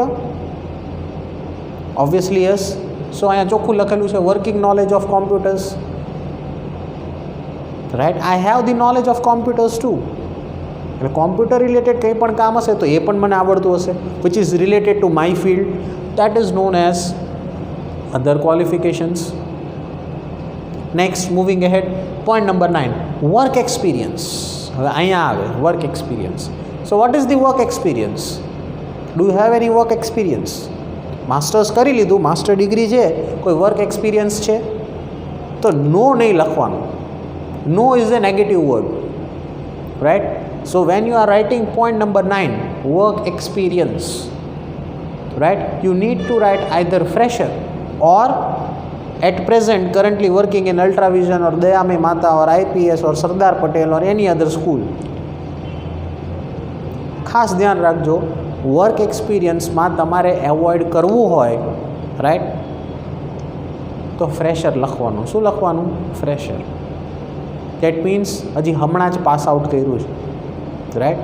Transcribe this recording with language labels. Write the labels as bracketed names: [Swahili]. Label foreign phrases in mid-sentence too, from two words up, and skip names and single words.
[English] obviously yes. [Gujarati] સો અહીંયા ચોખ્ખું લખેલું છે [English] working knowledge of computers, right. I have the knowledge of computers too. [Gujarati] એટલે કોમ્પ્યુટર રિલેટેડ કંઈ પણ કામ હશે તો એ પણ મને આવડતું હશે, [English] which is related to my field. That is known as other qualifications. Next, moving ahead, point number 9, work experience. [Gujarati] હવે અહીંયા આવે [English] work experience. So what is the work experience? Do you have any work experience? [Gujarati] માસ્ટર્સ કરી લીધું, [English] master degree [Gujarati] છે, કોઈ [English] work experience [Gujarati] છે? તો નો નહીં લખવાનું. [English] no is a negative word, right? So when you are writing point number 9, work experience, right, you need to write either fresher or at present currently working in Ultravision or Dayami Mata or IPS or Sardar Patel or any other school. [Gujarati] ખાસ ધ્યાન રાખજો, વર્ક એક્સપિરિયન્સમાં તમારે એવોઇડ કરવું હોય, રાઈટ, તો ફ્રેશર લખવાનું. શું લખવાનું? ફ્રેશર. [English] that means [Gujarati] હજી હમણાં જ [English] pass out [Gujarati] કર્યું છે, રાઈટ.